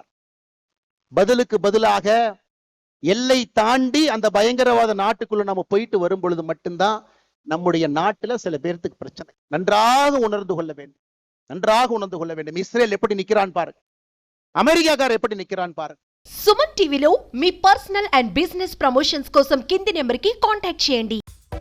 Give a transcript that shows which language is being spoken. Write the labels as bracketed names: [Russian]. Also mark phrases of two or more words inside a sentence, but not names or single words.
[Tamil] பதிலுக்கு பதிலாக எல்லை தாண்டி அந்த பயங்கரவாத நாட்டுக்குள்ள நம்ம போயிட்டு வரும் பொழுது மட்டும்தான் நம்முடைய நாட்டுல சில பேர்த்துக்கு பிரச்சனை. நன்றாக உணர்ந்து கொள்ள வேண்டும், நன்றாக உணர்ந்து கொள்ள வேண்டும். இஸ்ரேல் எப்படி நிக்கிறான் பாருங்க, அமெரிக்காக்காரர் எப்படி நிக்கிறான் பாருங்க. [Telugu] సుమన్ టీవీలో మీ [English] personal and business promotions [Telugu] కోసం కింది నెంబర్కి కాంటాక్ట్ చేయండి.